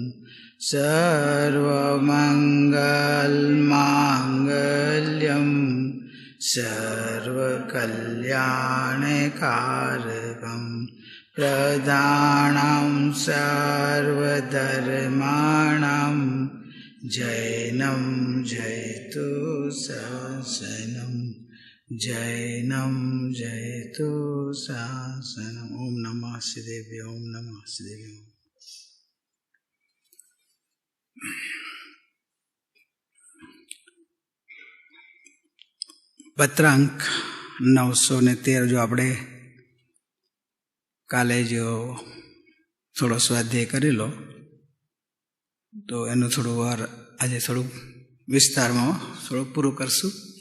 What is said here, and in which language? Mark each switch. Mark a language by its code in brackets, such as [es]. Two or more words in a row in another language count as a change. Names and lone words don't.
[sa] सर्वमंगलमांगल्यं सर्वकल्याणकारकं प्रदानं सर्वधर्माणां जैनं जयतु शासनं जैनं जयतु शासनम्। ओम नमः शिवाय। ओम नमः शिवाय। [gu] પત્રાંક 913 જો આપણે કાલે જો થોડો સ્વાધ્યાય કરેલો તો એનું થોડું વાર આજે થોડું વિસ્તારમાં થોડું પૂરું કરશું.